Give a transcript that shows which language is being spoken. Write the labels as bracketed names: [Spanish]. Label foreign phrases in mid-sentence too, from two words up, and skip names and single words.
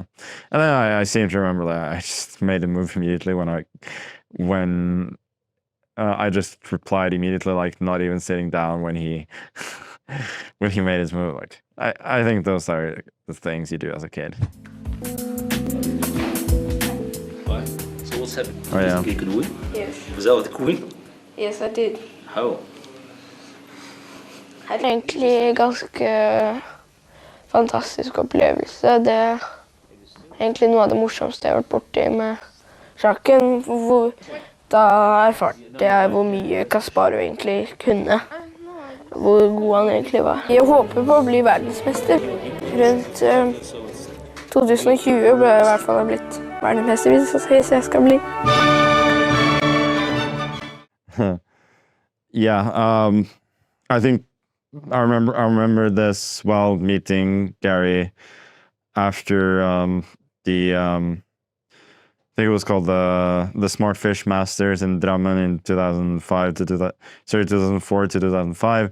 [English] And then I seem to remember that I just made a move immediately when I just replied immediately, like, not even sitting down when he when he made his move. Like, I think those are the things you do as a kid. Oh yeah. You could win? Yes. Was that with the queen? Yes, I did. How? [Norwegian] Det er egentlig ganske fantastisk opplevelse. Det er egentlig noe av det morsomste jeg har vært borti med sjakken. Da erfarte jeg hvor mye Kasparov egentlig kunne. Hvor god han egentlig var. Jeg håper på å bli verdensmester. Rundt 2020 ble jeg i hvert fall blitt verdensmester hvis jeg skal bli. [English] Yeah, I think I remember this while meeting Garry after I think it was called the Smart Fish Masters in Drammen in 2004 to 2005.